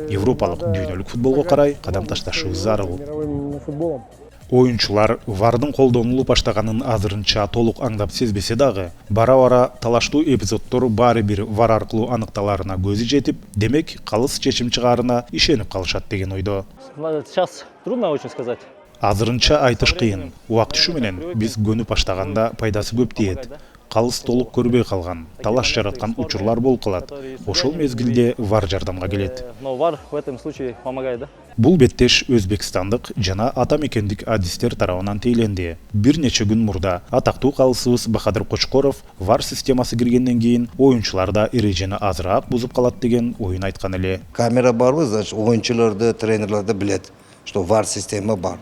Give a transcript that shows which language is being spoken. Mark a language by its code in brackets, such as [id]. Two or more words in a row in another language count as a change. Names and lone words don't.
[ky] Европалык дүйнөлүк футболго карай кадам ташташыбыз зарыл. Оюнчулар VARдын колдонулуп баштаганын азырынча толук аңдап сезбесе дагы, бара-бара талаштуу эпизоддор баары бир VAR аркылуу аныкталарына көзү жетип, демек калыс чечим чыгаарына ишенип калышат деген ойдо. [ru] Сейчас трудно очень сказать. [ky] Азырынча айтыш кыйын. Убактышы менен биз көнүп баштаганда пайдасы көп тиет. Калыс толук көрбөй калган, талаш жараткан учурлар болуп калат. Ошол мезгилде VAR жардамга келет. [ru] Но VAR в этом случае помогает, да? [ky] Бул беттеш өзбекстандык жана ата мекендик адистер тарабынан тейленди. Бир нече күн мурда атактуу калысыбыз Бахадыр Кочкоров VAR системасы киргенден кийин оюнчуларда эрежени азыраак бузуп калат деген оюн айткан эле. Камера барбы, значит, оюнчуларды, тренерлерди билет, что VAR система бар.